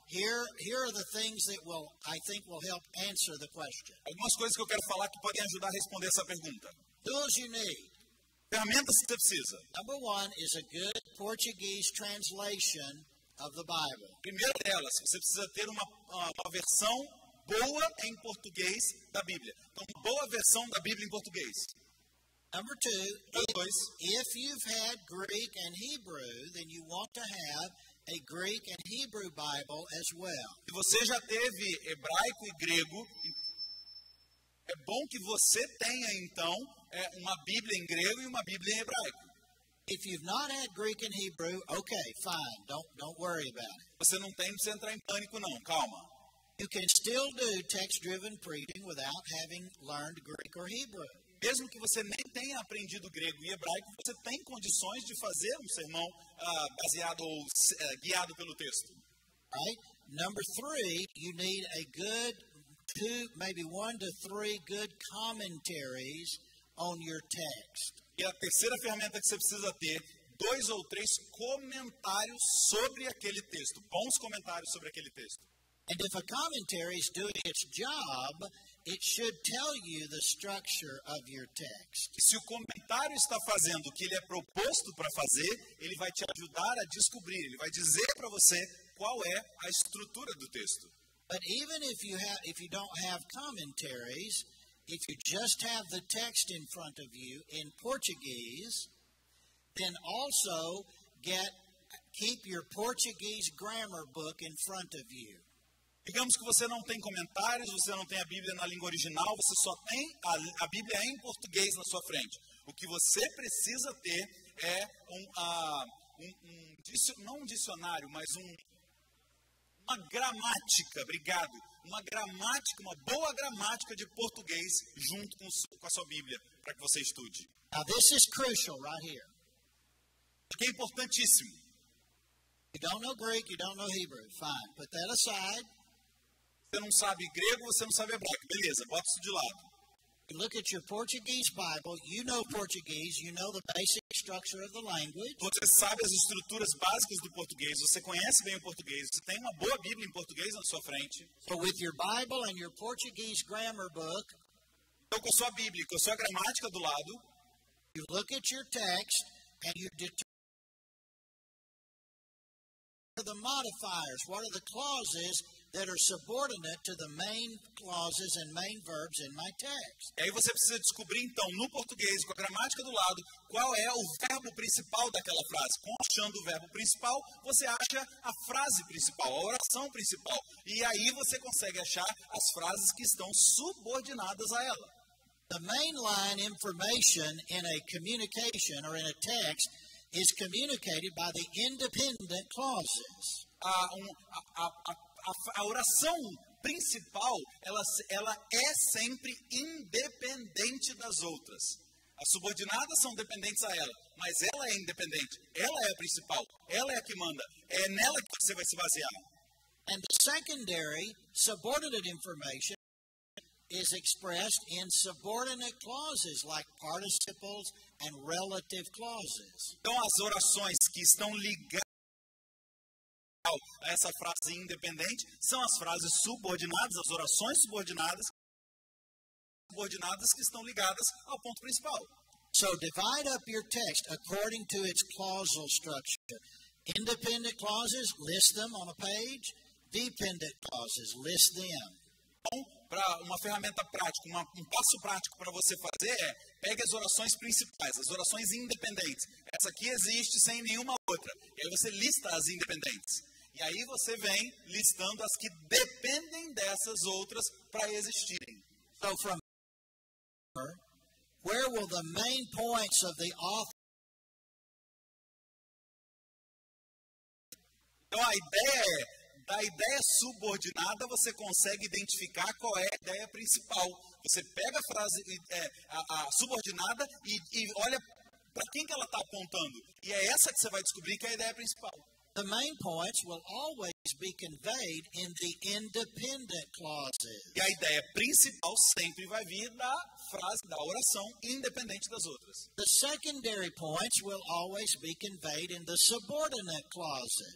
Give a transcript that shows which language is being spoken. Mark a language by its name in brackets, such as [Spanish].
[English] Here are the things that I think will help answer the question. [Portuguese] Algumas coisas que eu quero falar que podem ajudar a responder essa pergunta. [English] Tools you need. [Portuguese] Ferramentas que você precisa. [English] Number one is a good Portuguese translation of the Bible. [Portuguese] Primeira delas, você precisa ter uma versão boa em português da Bíblia. Então, uma boa versão da Bíblia em português. [English] Number two, if you've had Greek and Hebrew, then you want to have a Greek and Hebrew Bible as well. [Portuguese] Se você já teve hebraico e grego, é bom que você tenha, então, uma Bíblia em grego e uma Bíblia em hebraico. [English] If you've not had Greek and Hebrew, okay, fine, don't worry about it. [Portuguese] Você não tem, não precisa entrar em pânico, não, calma. [English] You can still do text-driven preaching without having learned Greek or Hebrew. [Portuguese] Mesmo que você nem tenha aprendido grego e hebraico, você tem condições de fazer um sermão baseado ou guiado pelo texto. [English] Right? Number three, you need a good 1 to 3 good commentaries on your text. [Portuguese] E a terceira ferramenta que você precisa ter, 2 ou 3 comentários sobre aquele texto, bons comentários sobre aquele texto. [English] And if a commentary is doing its job, it should tell you the structure of your text. [Portuguese] E se o comentário está fazendo o que ele é proposto para fazer, ele vai te ajudar a descobrir, ele vai dizer para você qual é a estrutura do texto. [English] But even if you don't have commentaries, if you just have the text in front of you in Portuguese, then also keep your Portuguese grammar book in front of you. [Portuguese] Digamos que você não tem comentários, você não tem a Bíblia na língua original, você só tem a Bíblia em português na sua frente. O que você precisa ter é não um dicionário, mas uma gramática, obrigado, uma boa gramática de português junto com a sua Bíblia, para que você estude. [English] Now this is crucial right here. [Portuguese] Porque é importantíssimo. [English] You don't know Greek, you don't know Hebrew. Fine, put that aside. [Portuguese] Você não sabe grego, você não sabe hebraico. Beleza, bota isso de lado. [English] You look at your Portuguese Bible, you know Portuguese, you know the basic structure of the language. [Portuguese] Você sabe as estruturas básicas do português, você conhece bem o português, você tem uma boa Bíblia em português na sua frente. [English] So with your Bible and your Portuguese grammar book, [Portuguese] Então, com a sua Bíblia e com a sua gramática do lado, [English] you look at your text and you determine the modifiers. What are the clauses that are subordinate to the main clauses and main verbs in my text? [Portuguese] E aí você precisa descobrir, então, no português, com a gramática do lado, qual é o verbo principal daquela frase. Achando o verbo principal, você acha a frase principal, a oração principal. E aí você consegue achar as frases que estão subordinadas a ela. [English] The mainline information in a communication or in a text is communicated by the independent clauses. [Portuguese] A oração principal, ela é sempre independente das outras. As subordinadas são dependentes a ela, mas ela é independente. Ela é a principal, ela é a que manda. É nela que você vai se basear. [English] And the secondary subordinate information is expressed in subordinate clauses like participles and relative clauses. [Portuguese] Então, as orações que estão ligadas a essa frase independente são as frases subordinadas, as orações subordinadas que estão ligadas ao ponto principal. [English] So divide up your text according to its clausal structure. Independent clauses, list them on a page. Dependent clauses, list them. [Portuguese] Então, para uma ferramenta prática, um passo prático para você fazer é pegue as orações principais, as orações independentes. Essa aqui existe sem nenhuma outra. E aí você lista as independentes. E aí você vem listando as que dependem dessas outras para existirem. [English] So from where will the main points of the author? [Portuguese] Então a ideia é, da ideia subordinada você consegue identificar qual é a ideia principal. Você pega a frase a subordinada e olha para quem que ela está apontando. E é essa que você vai descobrir que é a ideia principal. [English] The main points will always be conveyed in the independent clauses. [Portuguese] E a ideia principal sempre vai vir da frase, da oração, independente das outras. [English] The secondary points will always be conveyed in the subordinate clauses.